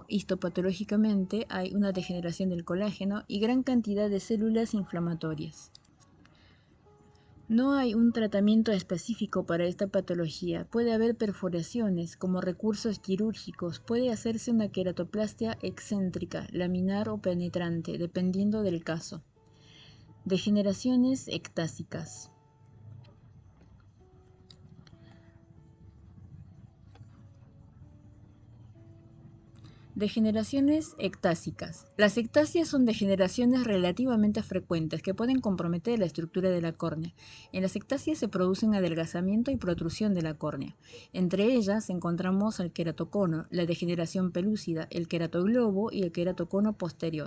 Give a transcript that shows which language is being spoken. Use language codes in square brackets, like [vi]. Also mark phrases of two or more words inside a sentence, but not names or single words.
[es] Histopatológicamente hay una degeneración del colágeno y gran cantidad de células inflamatorias. No hay un tratamiento específico para esta patología. Puede haber perforaciones como recursos quirúrgicos. Puede hacerse una queratoplastia excéntrica, laminar o penetrante, dependiendo del caso. Degeneraciones ectásicas. Degeneraciones ectásicas. Las ectasias son degeneraciones relativamente frecuentes que pueden comprometer la estructura de la córnea. En las ectasias se producen adelgazamiento y protrusión de la córnea. Entre ellas encontramos el queratocono, la degeneración pelúcida, el queratoglobo y el queratocono posterior.